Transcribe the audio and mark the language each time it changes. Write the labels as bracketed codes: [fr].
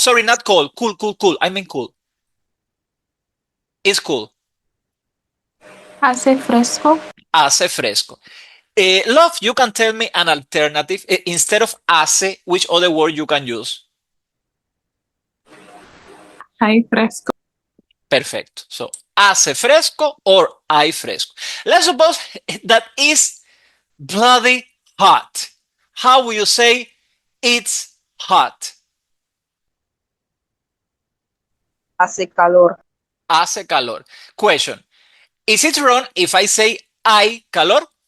[en] sorry, not cold. Cool, cool, cool. I mean cool. It's cool. [es] Hace fresco. Hace fresco. [en] Love, you can tell me an alternative. Instead of hace, which other word you can use? [es] Hay fresco. [en] Perfect. [es] So hace fresco or hay fresco. [en] Let's suppose that is bloody hot. How will you say it's hot? [es] Hace calor. Hace calor. [en] Question. Is it wrong if I say [es] hay calor?